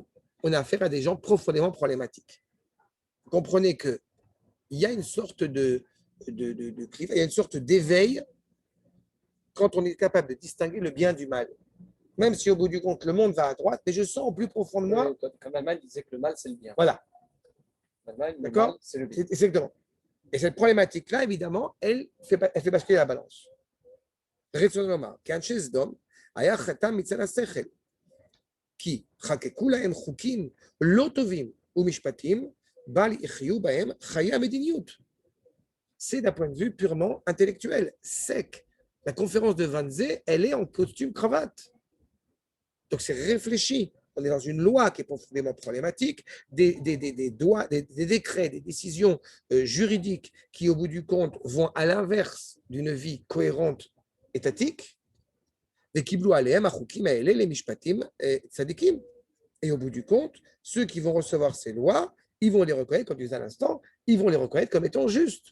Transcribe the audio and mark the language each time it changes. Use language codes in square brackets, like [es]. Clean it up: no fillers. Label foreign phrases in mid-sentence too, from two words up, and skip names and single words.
[fr] On a affaire à des gens profondément problématiques. Vous comprenez qu'il y a une sorte il y a une sorte d'éveil quand on est capable de distinguer le bien du mal. Même si au bout du compte, le monde va à droite, mais je sens au plus profond de moi. Comme Allemagne disait que le mal, c'est le bien. Voilà. D'accord? C'est le bien. Exactement. Et cette problématique-là, évidemment, elle fait basculer la balance. [he] רצון לומר, כאנשי סדום, היה חטא מצד השכל, כי חקקו להם חוקים לא טובים ומשפטים, בל יחיו בהם חיי המדיניות. [fr] C'est d'un point de vue purement intellectuel, sec. La conférence de Wannsee, elle est en costume cravate. Donc c'est réfléchi. On est dans une loi qui est profondément problématique, des décrets, des décisions juridiques qui, au bout du compte, vont à l'inverse d'une vie cohérente étatique, et au bout du compte, ceux qui vont recevoir ces lois, ils vont les reconnaître, comme je disais à l'instant, ils vont les reconnaître comme étant justes.